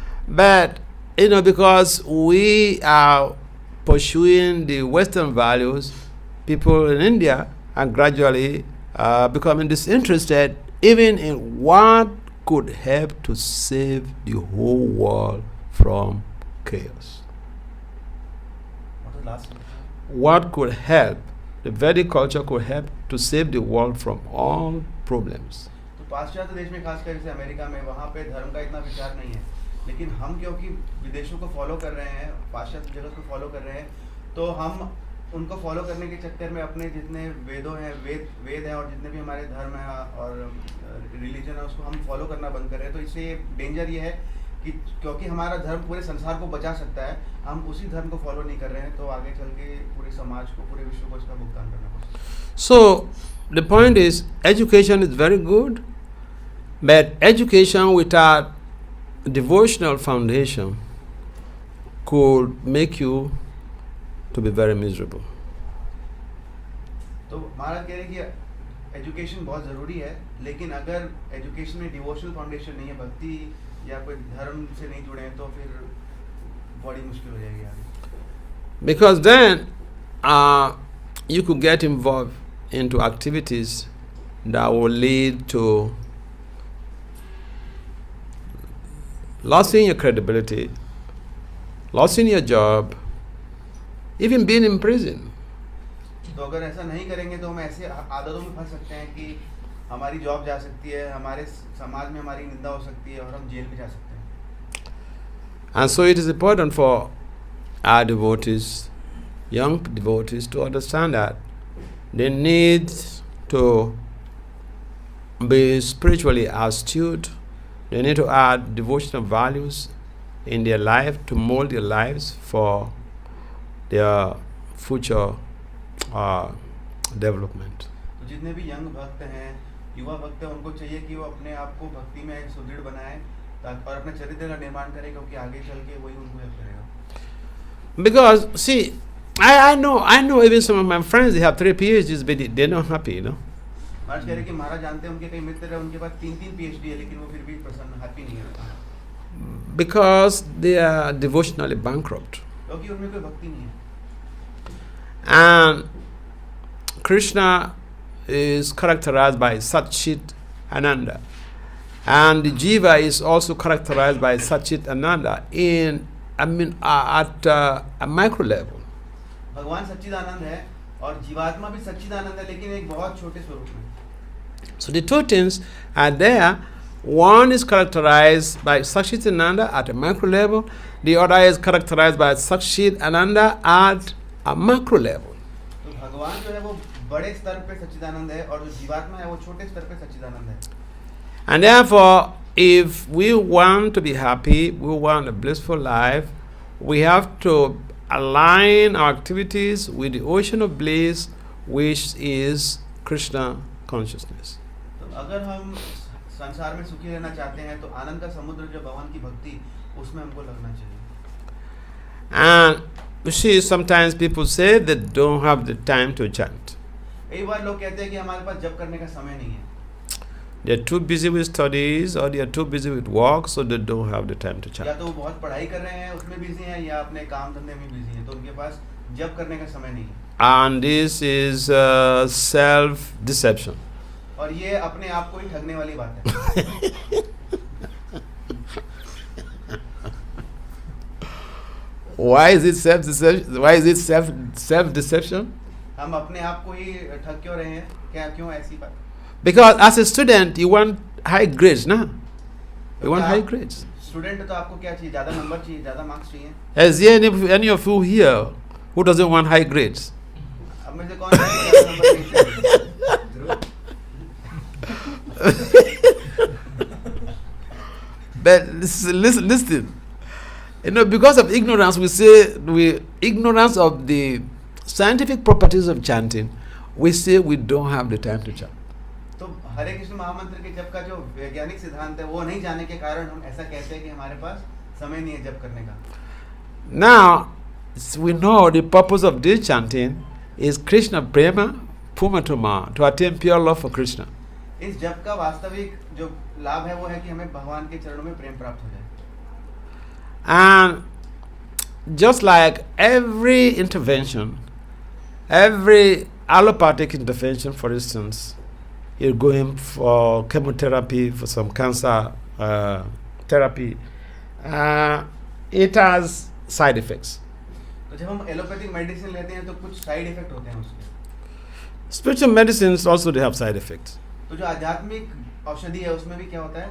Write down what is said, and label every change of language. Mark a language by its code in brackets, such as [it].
[en] But, because we are pursuing the Western values, people in India are gradually becoming disinterested even in what could help to save the whole world from chaos. What was the last one? What could help, the Vedic culture could help to save the world from all problems. [hi] तो पाश्चात्य देश में खासकर जैसे America में, वहाँ पे धर्म का इतना विचार नहीं है, लेकिन हम क्योंकि विदेशों को फॉलो कर रहे हैं, पाश्चात्य जगत को फॉलो कर रहे हैं, तो हम उनको फॉलो करने के चक्कर में अपने जितने वेदों हैं, वेद हैं और जितने भी हमारे धर्म हैं और रिलीजन है, उसको हम फॉलो करना बंद कर रहे हैं. तो इससे डेंजर ये है कि क्योंकि हमारा धर्म पूरे संसार को बचा सकता है, हम उसी धर्म को फॉलो नहीं कर रहे हैं, तो आगे चल के पूरे समाज को, पूरे विश्व को इसका भुगतान करना पड़ता है. [en] So the point is, education is very good, but education without devotional foundation could make you to be very miserable. [hi] तो महाराज कह रहे हैं कि एजुकेशन बहुत ज़रूरी है, लेकिन अगर एजुकेशन में डिवोशनल फाउंडेशन नहीं है, भक्ति या कोई धर्म से नहीं जुड़े हैं, तो फिर बड़ी मुश्किल हो जाएगी आगे. [en] Because then you could get involved into activities that will lead to losing your credibility, losing your job, even being in prison. [hi] तो अगर ऐसा नहीं करेंगे तो हम ऐसे आदतों में फंस सकते हैं कि हमारी जॉब जा सकती है, हमारे समाज में हमारी निंदा हो सकती है और हम जेल भी जा सकते हैं. [en] And so it is important for our devotees, young devotees, to understand that they need to be spiritually astute. They need to add devotional values in their life to mold their lives for their future development. [hi] तो जितने भी young भक्त हैं, युवा भक्त हैं, उनको चाहिए कि वो अपने आप को भक्ति में सुदृढ़ बनाएं और अपने चरित्र का निर्माण करें, क्योंकि आगे चल के वही उनको हेल्प करेगा. [en] Because see, I know even some of my friends, they have 3 PhDs, but they're not happy, you know. [hi] महाराज कह रहे कि महाराज जानते हैं उनके कई मित्र हैं, उनके पास 3 PhD है, लेकिन वो फिर भी प्रसन्न, हैप्पी नहीं है. [en] Because they are devotionally bankrupt. [hi] क्योंकि उनमें कोई भक्ति नहीं है. [en] And Krishna is characterized by Satchit Ananda. And the Jiva is also characterized by Satchit Ananda at a micro level. [hi] भगवान सच्चिदानंद है और जीवात्मा भी सच्चिदानंद है, लेकिन एक बहुत छोटे स्वरूप में. [en] So the 2 things are there. One is characterized by Satchit Ananda at a micro level. The other is characterized by Satchit Ananda at a macro level. [hi] तो भगवान जो है वो बड़े स्तर पे सच्चिदानंद है और जो जीवात्मा है वो छोटे स्तर पे सच्चिदानंद है. [en] And therefore, if we want to be happy, we want a blissful life, we have to align our activities with the ocean of bliss, which is Krishna consciousness. [hi] तो अगर हम संसार में सुखी रहना चाहते हैं तो आनंद का समुद्र जो भगवान की भक्ति, उसमें हमको लगना चाहिए. [en] And you see, sometimes people say they don't have the time to chant. [hi] कई बार लोग कहते हैं कि हमारे पास जप करने का समय नहीं है. [en] They're too busy with studies or they're too busy with work, so they don't have the time to [hi] या [en] chant. [hi] तो वो बहुत पढ़ाई कर रहे हैं उसमें बिजी हैं, या अपने काम धंधे में बिजी हैं, तो उनके पास जप करने का समय नहीं है. [en] And this is self-deception. [hi] और ये अपने आप को ही ठगने वाली बात है. [en] Why is it self-deception? Why is it self-deception? [hi] हम अपने आप को ही ठग क्यों रहे हैं? क्या क्यों ऐसी बात? [en] Because as a student, you want high grades, na? You want high grades. [hi] Student तो आपको क्या चाहिए? ज़्यादा नंबर चाहिए, ज़्यादा मार्क्स चाहिए. [en] Is there any of you here who doesn't want high grades? [hi] अब में से कौन ज़्यादा नंबर नहीं चाहिए? [en] But listen. You know, because of ignorance, ignorance of the scientific properties of chanting, we say we don't have the time to chant. [hi] तो हरे कृष्ण महामंत्र के जप का जो वैज्ञानिक सिद्धांत है वो नहीं जाने के कारण हम ऐसा कहते हैं कि हमारे पास समय नहीं है जप करने का. [en] Now, we know the purpose of this chanting is [sa] Krishna prema pumatuma, [en] to attain pure love for Krishna. [hi] इस जप का वास्तविक जो लाभ है वो है कि हमें भगवान के चरणों में प्रेम प्राप्त हो जाए. [en] And just like every intervention, every allopathic intervention, for instance, you're going for chemotherapy, for some cancer therapy, it has side effects. [hi] तो जब हम एलोपैथिक मेडिसिन लेते हैं तो कुछ साइड इफेक्ट होते हैं उसके. [en] Spiritual medicines also, they have side effects. [hi] तो जो आध्यात्मिक औषधि है उसमें भी क्या होता है?